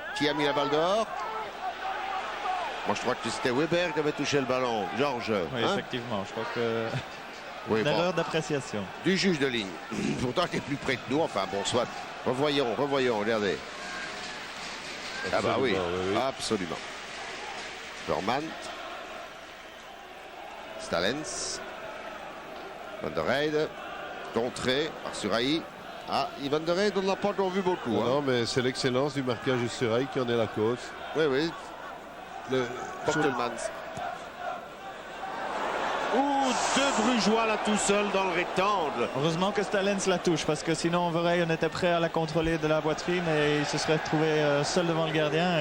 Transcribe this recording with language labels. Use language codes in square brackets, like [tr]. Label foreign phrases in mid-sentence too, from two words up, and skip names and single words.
[fr] Qui a mis la balle dehors? Moi, je crois que c'était Weber qui avait touché le ballon. Georges. Oui, hein? effectivement. Je crois que Oui, une bon. erreur d'appréciation. Du juge de ligne. Pourtant, il est plus près que nous. Enfin, bon, soit. Revoyons, regardez. Ah bah oui, absolument. Vermand. Stalens. Van der Heide. Contré par Suraï. Ah, Van der Heide, on n'a pas encore vu beaucoup. Non, mais c'est l'excellence du marquage de Suraï qui en est la cause. Oui, oui. Bortelmans. Ouh, deux Brugeois là tout seul dans le rectangle. Heureusement que Stalens la touche parce que sinon Verheyen on était prêt à la contrôler de la poitrine et il se serait retrouvé seul devant le gardien.